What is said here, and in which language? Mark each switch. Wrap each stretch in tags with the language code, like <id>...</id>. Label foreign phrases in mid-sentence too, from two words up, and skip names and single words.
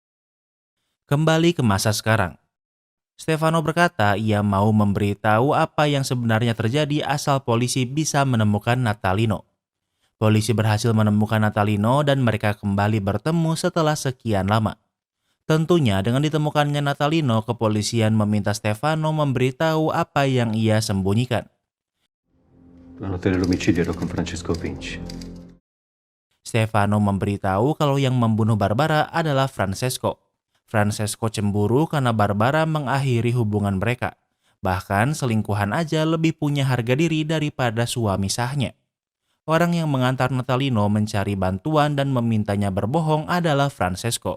<id>Kembali ke masa sekarang. Stefano berkata ia mau memberitahu apa yang sebenarnya terjadi asal polisi bisa menemukan Natalino. Polisi berhasil menemukan Natalino dan mereka kembali bertemu setelah sekian lama. Tentunya dengan ditemukannya Natalino, kepolisian meminta Stefano memberitahu apa yang ia sembunyikan.</id> <it>Notte dell'omicidio ero con Francesco Vinci.</it> <id>Stefano memberitahu kalau yang membunuh Barbara adalah Francesco. Francesco cemburu karena Barbara mengakhiri hubungan mereka. Bahkan selingkuhan aja lebih punya harga diri daripada suami sahnya. Orang yang mengantar Natalino mencari bantuan dan memintanya berbohong adalah Francesco.</id>